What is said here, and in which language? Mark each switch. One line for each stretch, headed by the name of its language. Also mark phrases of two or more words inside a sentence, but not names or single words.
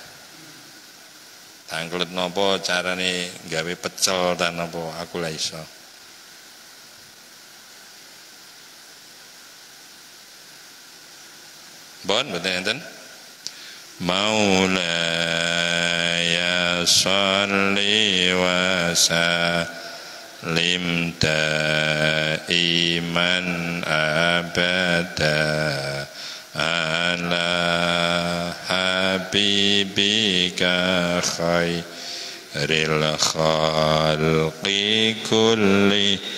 Javanese: Tanglet napa carane gawe pecel ta napa aku la iso. Bon mboten enten?
Arabic: مولاي صل وسلم دائما أبدا على حبيبك خير الخلق كل